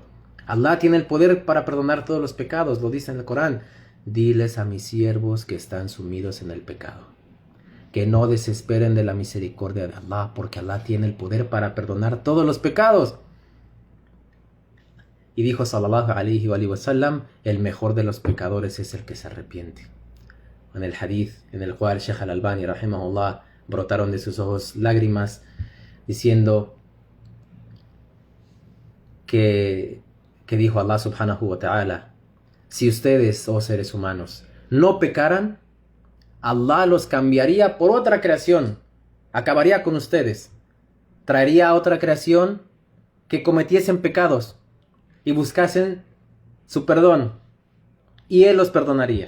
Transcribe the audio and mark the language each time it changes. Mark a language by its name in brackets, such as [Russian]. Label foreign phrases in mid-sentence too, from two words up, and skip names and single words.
[Spanish] Allah tiene el poder para perdonar todos los pecados, lo dice en el Corán. Diles a mis siervos que están sumidos en el pecado, que no desesperen de la misericordia de Allah, porque Allah tiene el poder para perdonar todos los pecados. Y dijo [Arabic] صلى الله عليه وسلم: [Spanish] el mejor de los pecadores es el que se arrepiente. En el hadith en el cual Sheikh al-Albani rahimahullah brotaron de sus ojos lágrimas, diciendo que dijo Allah [Arabic] سبحانه وتعالى: [Spanish] si ustedes, oh seres humanos, no pecaran, Allah los cambiaría por otra creación, acabaría con ustedes, traería a otra creación que cometiesen pecados y buscasen su perdón, y Él los perdonaría.